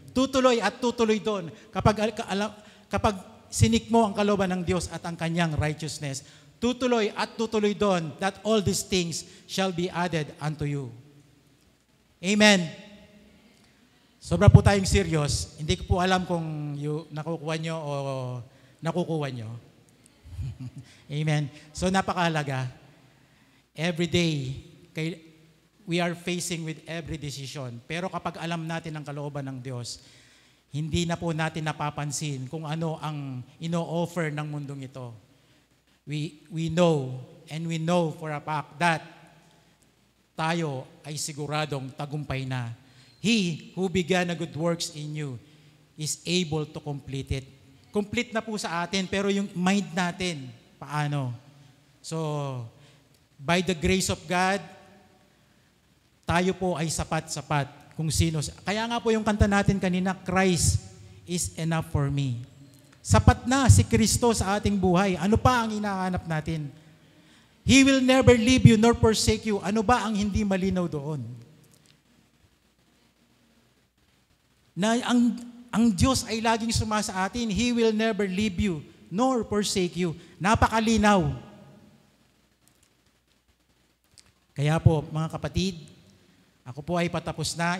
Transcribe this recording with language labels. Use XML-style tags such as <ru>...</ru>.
<tl>Tutuloy at tutuloy doon. Kapag sinik mo ang kalooban ng Diyos at ang kanyang righteousness, tutuloy at tutuloy doon,</tl> <en>that all these things shall be added unto you.</en> <tl>Amen. Sobra po tayong serious. Hindi ko po alam kung nakukuha nyo o nakukuha nyo. Amen. So napakahalaga.</tl> <en>Every day, we are facing with every decision.</en> <tl>Pero kapag alam natin ang kalooban ng Diyos, hindi na po natin napapansin kung ano ang ino-offer ng mundong ito.</tl> <en>We know, and we know for a fact that</en> <tl>tayo ay siguradong tagumpay na.</tl> <en>He who began a good works in you is able to complete it.</en> <tl>Complete na po sa atin, pero yung mind natin, paano? So, by the grace of God, tayo po ay sapat-sapat kung sino. Kaya nga po yung kanta natin kanina, Christ</tl> <en>is enough for me.</en> <tl>Sapat na si Kristo sa ating buhay. Ano pa ang hinahanap natin?</tl> <en>He will never leave you nor forsake you.</en> <tl>Ano ba ang hindi malinaw doon? Na ang Diyos ay laging sumasa atin.</tl> <en>He will never leave you nor forsake you.</en> <tl>Napakalinaw. Kaya po, mga kapatid, ako po ay patapos na.</tl>